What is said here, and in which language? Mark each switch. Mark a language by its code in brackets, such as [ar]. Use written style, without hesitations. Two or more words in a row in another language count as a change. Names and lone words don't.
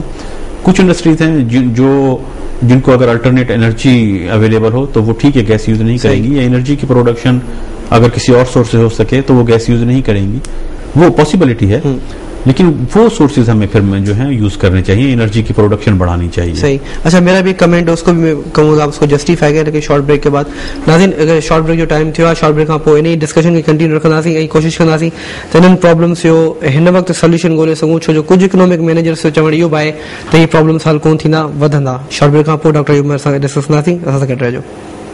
[ur] کچھ انڈسٹریز ہیں جن کو اگر [en] alternate energy available [ur] ہو تو وہ ٹھیک ہے, [en] gas use [ur] نہیں کریں گی, یا انرجی کی پروڈکشن اگر کسی اور سورس سے ہو سکے تو وہ [en] gas use [ur] نہیں کریں گی, وہ پاسبلٹی ہے. لیکن وہ سورسز ہمیں پھر جو ہیں یوز کرنے چاہیے, انرجی کی پروڈکشن بڑھانی چاہیے. صحیح. اچھا, میرا بھی کمنٹ اس کو بھی میں کہوں گا, اس کو جسٹیفائی کریں کہ شارٹ بریک کے بعد ناظرین [sd] اگر [en] short break [sd] جو ٹائم تھو [en] short break [sd] کھاں پوء इन डिस्कशन खे कंटिन्यू रखंदासीं ऐं कोशिशि कंदासीं त इन्हनि प्रॉब्लम्स जो हिन वक़्तु सोल्यूशन ॻोल्हे सघूं, छो जो कुझु [en] economic managers [sd] जो चवणु इहो बि आहे त हीअ प्रॉब्लम्स हल कोन थींदा, वधंदा. [en] short break [sd] खां पोइ डॉक्टर यूमर सां डिस्कस कंदासीं, असां सां गॾु रहिजो.